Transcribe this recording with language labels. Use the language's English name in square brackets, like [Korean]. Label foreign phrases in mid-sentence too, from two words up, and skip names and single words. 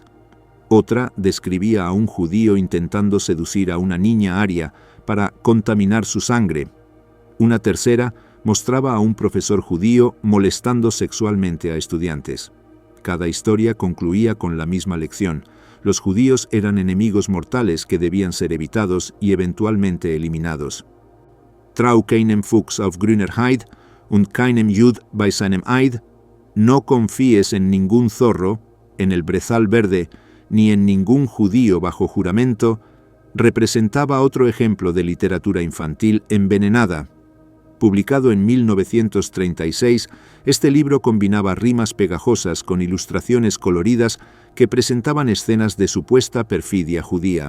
[Spanish] Otra describía a un judío intentando seducir a una niña aria para contaminar su sangre. Una tercera mostraba a un profesor judío molestando sexualmente a estudiantes. Cada historia concluía con la misma lección: los judíos eran enemigos mortales que debían ser evitados y eventualmente eliminados. [German] Trau keinem Fuchs auf grüner Heid und keinem Jud bei seinem Eid. [Spanish] No confíes en ningún zorro, en el brezal verde, ni en ningún judío bajo juramento, representaba otro ejemplo de literatura infantil envenenada. Publicado en 1936, este libro combinaba rimas pegajosas con ilustraciones coloridas que presentaban escenas de supuesta perfidia judía.